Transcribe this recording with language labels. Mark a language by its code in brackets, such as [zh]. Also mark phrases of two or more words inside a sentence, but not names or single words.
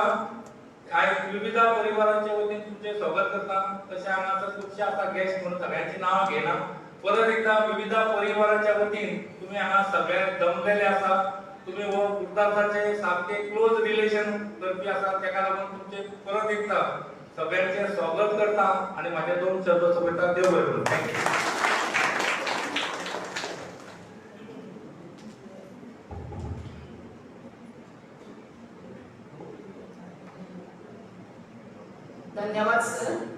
[kok] आयज विविध परिवारांच्या वतीन तुमचे स्वागत करता. तशें हांगा खुबशे आसा गेस्ट म्हणून सगळ्यांची नांवां घेना. परत एकदा विविध परिवाराच्या वतीन तुम्ही हांगा सगळे जमलेले आसा. तुम्ही हो गुरुदासाचे सारखे [en] close relation [kok] करपी आसा तेका लागून तुमचे परत एकदा सगळ्यांचे स्वागत करता आणि माझे 2 शब्द सोबत देव बरें करूं. थँक्यू. धन्यवाद सर.